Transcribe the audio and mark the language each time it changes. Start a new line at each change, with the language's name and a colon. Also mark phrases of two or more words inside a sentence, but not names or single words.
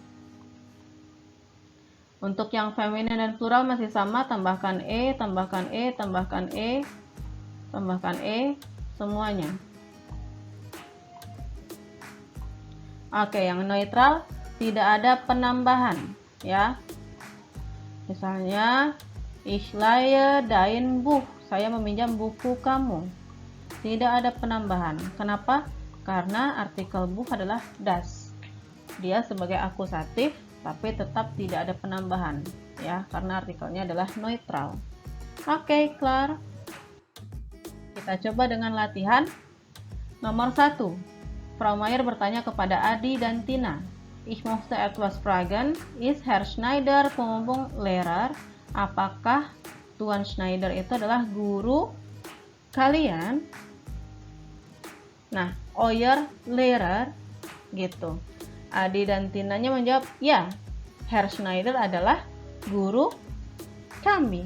Indonesian: Untuk yang feminin dan plural masih sama, tambahkan e, tambahkan e, tambahkan e, tambahkan e semuanya. Oke, yang neutral tidak ada penambahan, ya.
German: Misalnya ich leihe dein Buch,
Indonesian: saya meminjam buku kamu. Tidak ada penambahan. Kenapa? karena artikel Buch adalah das. Dia sebagai akusatif, tapi tetap tidak ada penambahan, ya, karena artikelnya adalah neutral. Oke, klar. Kita coba dengan latihan. Nomor 1. Frau Mayer bertanya kepada Adi dan Tina.
German: Ich möchte etwas fragen. Ist Herr Schneider Lehrer?
Indonesian: Apakah Tuan Schneider itu adalah guru kalian? Nah,
German: euer Lehrer gitu.
Indonesian: Adi dan Tinanya menjawab, ya, Herr Schneider adalah guru kami.